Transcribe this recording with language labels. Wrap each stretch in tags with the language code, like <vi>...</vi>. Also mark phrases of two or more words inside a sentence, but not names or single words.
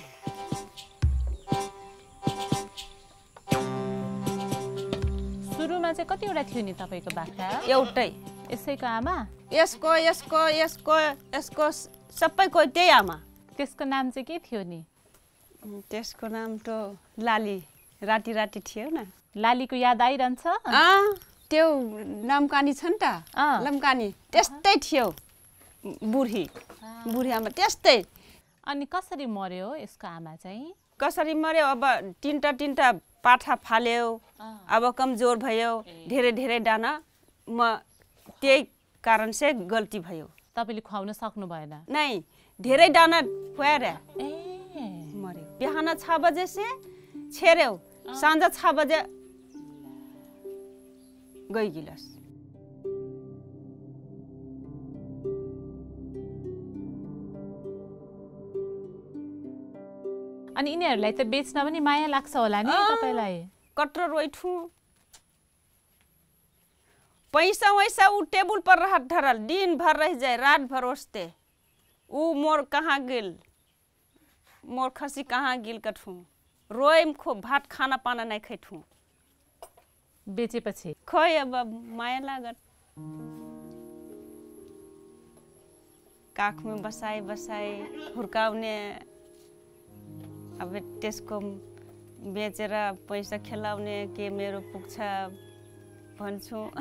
<ne>सुरुमा चाहिँ कतिवटा थियो नि तपाईँको बाख्रा एउटै यसैको आमा यसको सबैको त्यही आमा त्यसको नाम चाहिँ के थियो नि त्यसको नाम त लाली राती थियो न लालीको याद आइरहन्छ त्यो लम्कानी छ नि त लम्कानी त्यस्तै थियो बुढी आमा त्यस्तै अनि कसरी मर्यो यसको आमा चाहिँ कसरी मर्यो अब तीनटा पाठा फाल्यो अब कमजोर भयो धेरै दाना म त्यही कारण से गल्ती भयो तपाईले खुवाउन सक्नु भएन नै धेरै दाना खुवाएर मर्यो बिहान 6 बजे से छेर्यो साँझ 6 बजे गई गिलास अनि यिनीहरूलाई त बेच्न पनि माया लाग्छ होला नि तपाईलाई</ne> <thl>कट्रो रोइठु पैसा वैसा उ टेबल पर रहत धरल दिन भर रह जाए रात भर ओसते उ मोर कहाँ गिल मोर खसी कहाँ गिल कठू रोएम खो भात खाना पाना नहीं खैठू</thl> <ne>बेचेपछि खोइ अब माया लागत काखमा बसाई हुर्काउने अब त्यसको बेचेर पैसा खेलाउने के मेरो पुग्छ भन्छु</ne>